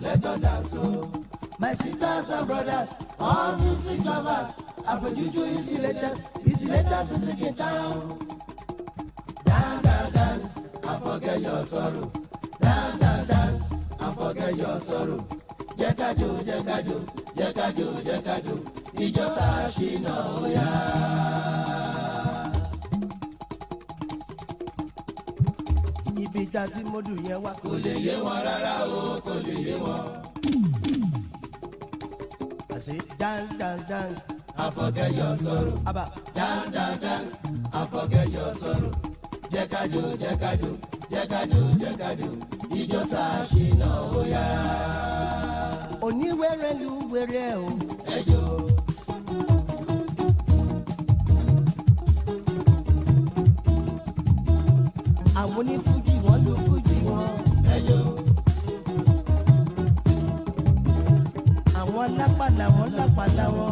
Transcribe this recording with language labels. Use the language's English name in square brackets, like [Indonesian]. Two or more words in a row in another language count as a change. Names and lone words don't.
[English] Let us dance to my sisters and brothers, all music lovers. Afro Juju is the latest. It's the latest music in town. Dance, dance, dance, and forget your sorrow. Dance, dance, dance, and forget your sorrow. [Yoruba] Jekadu, jekadu, jekadu, jekadu. Ijo Shina oya. Ibi tí mo dùn yẹn wá kò lè yé wọn rárá o, kò lè yé wọn. [English] I say dance, dance, dance, and forget your sorrow. Abba, dance, dance, dance, and forget your sorrow. [Yoruba] Jekadu, jekadu, jekadu, jekadu. Ijo Shina oya. Oníwèrè lu wèrè o. Ẹjọ́. Àwọn onífújì wọn ló fújì wọn. Ẹjọ́. Àwọn lápàlà wọn lápàlà wọn.